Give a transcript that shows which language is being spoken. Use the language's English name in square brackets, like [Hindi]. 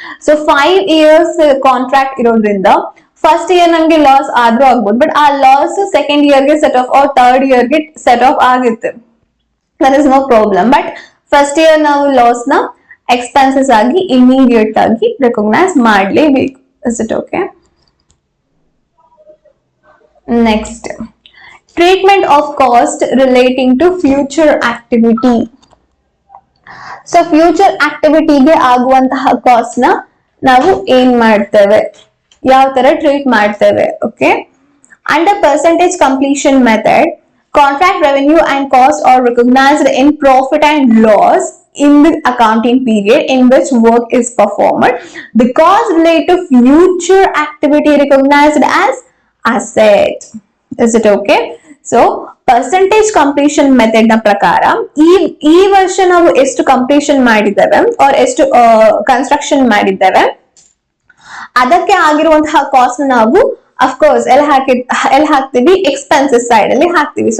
[Kannada] So 5 years contract ಇರೋದ್ರಿಂದ first year ನಮ್ಗೆ loss ಆದ್ರೂ ಆಗ್ಬೋದು, ಬಟ್ ಆ ಲಾಸ್ ಸೆಕೆಂಡ್ ಇಯರ್ಗೆ ಸೆಟ್ ಆಫ್ ಆರ್ ಥರ್ಡ್ ಇಯರ್ಗೆ ಸೆಟ್ ಆಫ್ ಆಗುತ್ತೆ, [English] That is no problem. [Kannada] But first year ನಾವು ಲಾಸ್ ನ ಎಕ್ಸ್ಪೆನ್ಸಸ್ ಆಗಿ ಇಮಿಡಿಯೇಟ್ ಆಗಿ ರೆಕಗ್ನೈಸ್ ಮಾಡಲೇಬೇಕು. [English] Is it okay? Next, treatment of cost relating to future activity. So future activity [Kannada] ಗೆ ಆಗುವಂತಹ cost ನ ನಾವು ಏನ್ ಮಾಡ್ತೇವೆ, ಯಾವ ತರ ಟ್ರೀಟ್ ಮಾಡ್ತೇವೆ. [English] Okay, under percentage completion method, contract revenue and cost are recognized in profit and loss in the accounting period in which work is performed. The cost related to future activity recognized as asset. Is it okay? [Kannada] So percentage completion method ನ ಪ್ರಕಾರ ಈ ವರ್ಷ ನಾವು ಎಷ್ಟು completion ಮಾಡಿದ್ದೇವೆ or ಎಷ್ಟು construction ಮಾಡಿದ್ದೇವೆ ಅದಕ್ಕೆ ಆಗಿರುವಂತಹ ಕಾಸ್ಟ್ ನಾವು ಅಫ್ಕೋರ್ಸ್ ಎಲ್ಲಿ ಹಾಕ್ತಿವಿ, ಎಕ್ಸ್ಪೆನ್ಸಸ್ ಸೈಡ್ ಅಲ್ಲಿ ಹಾಕ್ತಿವಿ.